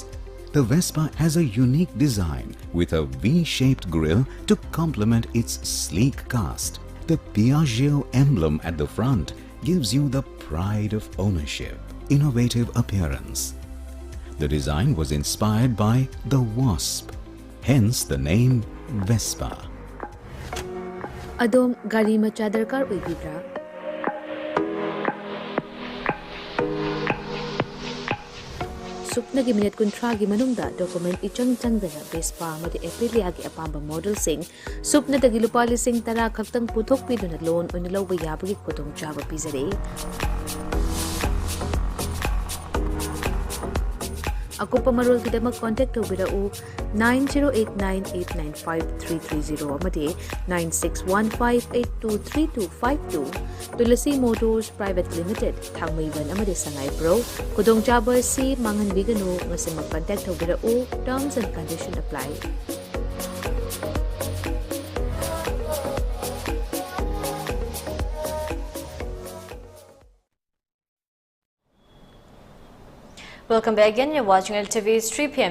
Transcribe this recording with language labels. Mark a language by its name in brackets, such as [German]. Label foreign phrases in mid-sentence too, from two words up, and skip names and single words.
[English] The Vespa has a unique design with a V-shaped grille to complement its sleek cast. The Piaggio emblem at the front gives you the pride of ownership. Innovative appearance. The design was inspired by the wasp, hence the name Vespa. [Manipuri] Adom gari macha darkar oibibra? Suknagi minute kuntragi manungda document ichang changdana Vespa amadi Aprilia gi apamba model sing supna dagi lupa lising tara khaktang puthok piduna loan oina lawba yabagi khudong chaba pizare. Akupa marol kidama contact tobirau 9089895330 amadi 9615823252 Tulasi Motors Private Limited Thangmaiban amadi Sangai Pro Kudong Chaba si mangan bigano ngasi mag-contact tobirau. [English] Terms and conditions apply. Welcome back again. You're watching ELITETV's 3 p.m.